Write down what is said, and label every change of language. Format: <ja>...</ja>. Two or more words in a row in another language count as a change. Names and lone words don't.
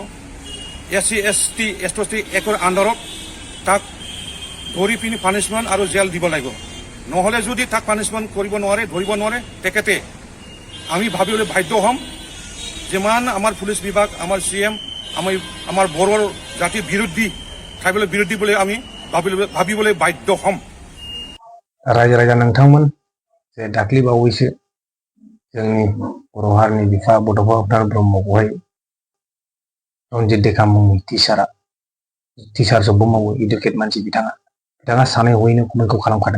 <as>SC ST একৰ আণ্ডাৰত তাক ধৰি পিনি পানিছমেণ্ট আৰু জেল দিব লাগিব। নহ'লে যদি তাক পানিছমেণ্ট কৰিব নোৱাৰে, ধৰিব নোৱাৰে, তেখেতে আমি ভাবিবলৈ বাধ্য হ'ম যিমান আমাৰ পুলিচ বিভাগ, আমাৰ CM, আমাৰ বড়োৰ জাতিৰ বিৰোধী, ট্ৰাইবেলৰ বিৰোধী বুলি আমি ভাবিবলৈ বাধ্য হ'ম।</as> <brx>रायजो नोंथांमोन जे दाख्लै बावैसो जोंनि बर' हारिनि बिफा बड'फा उपेन्द्र ब्रह्मखौहाय रन्जित देखा मुंनि टिचार जबबो मावो, इडुकेट मानसि बिथाङा सानै हयैनो कमेन्टखौ खालामखादों।</brx>